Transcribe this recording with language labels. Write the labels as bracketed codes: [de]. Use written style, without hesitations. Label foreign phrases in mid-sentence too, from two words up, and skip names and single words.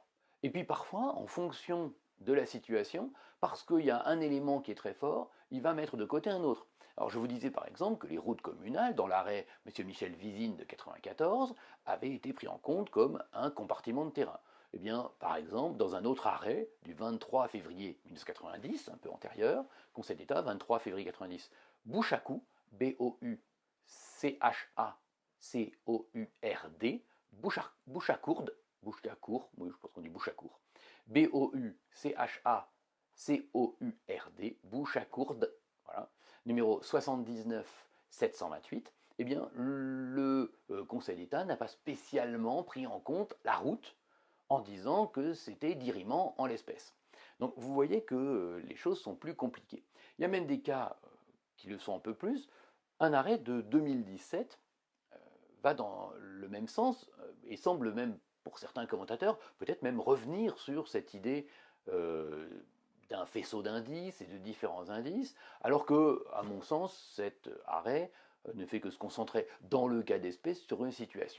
[fr] Et puis parfois, en fonction de la situation, parce qu'il y a un élément qui est très fort, il va mettre de côté un autre. Alors je vous disais par exemple que les routes communales, dans l'arrêt M. Michel Visine de 1994, avaient été pris en compte comme un compartiment de terrain. Eh bien, par exemple, dans un autre arrêt du 23 février 1990, un peu antérieur, Conseil d'État, 23 février 1990, Bouchacourt, B-O-U-C-H-A-C-O-U-R-D, Bouchacourde, oui, je pense qu'on dit Bouchacourt, B-O-U-C-H-A-C-O-U-R-D, Bouchacourde, voilà, numéro 79 728, eh bien, le Conseil d'État n'a pas spécialement pris en compte la route en disant que c'était dirimant en l'espèce. Donc vous voyez que les choses sont plus compliquées. Il y a même des cas qui le sont un peu plus, un arrêt de 2017 va dans le même sens et semble même, pour certains commentateurs, peut-être même revenir sur cette idée d'un faisceau d'indices et de différents indices, alors que, à mon sens, cet arrêt ne fait que se concentrer, dans le cas d'espèce, sur une situation.